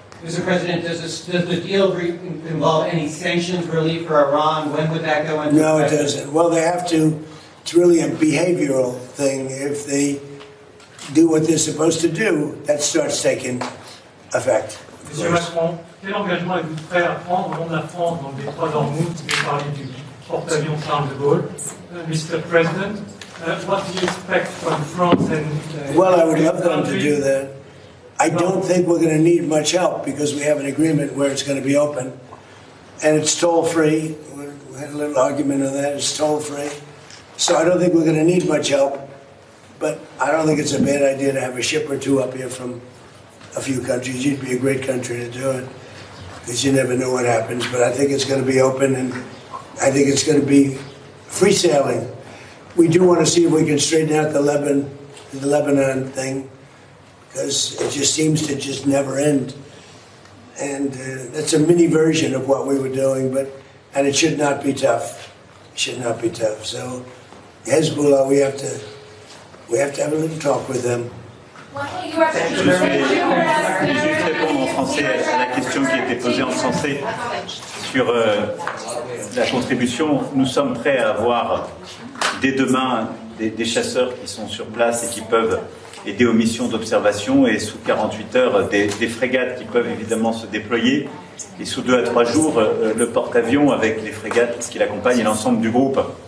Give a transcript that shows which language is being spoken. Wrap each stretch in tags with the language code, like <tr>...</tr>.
<en>Mr. President, does the deal involve any sanctions relief for Iran? When would that go into effect? No, it doesn't. Well, they have to. It's really a behavioral thing. If they do what they're supposed to do, that starts taking effect. Mr.</en> <fr>President, quel engagement êtes-vous prêt à prendre au nom de la France dans les trois ans août qui ont parlé du porte-avions Charles de Gaulle?</fr> <en>Mr. President, what do you expect from France and... Well, I would love them to do that. I don't think we're going to need much help because we have an agreement where it's going to be open. And it's toll-free. We had a little argument on that. It's toll-free. So I don't think we're going to need much help. But I don't think it's a bad idea to have a ship or two up here from a few countries. You'd be a great country to do it, because you never know what happens. But I think it's going to be open, and I think it's going to be free sailing. We do want to see if we can straighten out the Lebanon thing, because it just seems to just never end. And that's a mini version of what we were doing, and it should not be tough. It should not be tough. So Hezbollah, we have to have a little talk with them.</en> <fr>Je vais répondre en français à la question qui a été posée en français sur la contribution. Nous sommes prêts à avoir dès demain des chasseurs qui sont sur place et qui peuvent aider aux missions d'observation, et sous 48 heures des frégates qui peuvent évidemment se déployer, et sous 2 à 3 jours le porte-avions avec les frégates qui l'accompagnent et l'ensemble du groupe.</fr>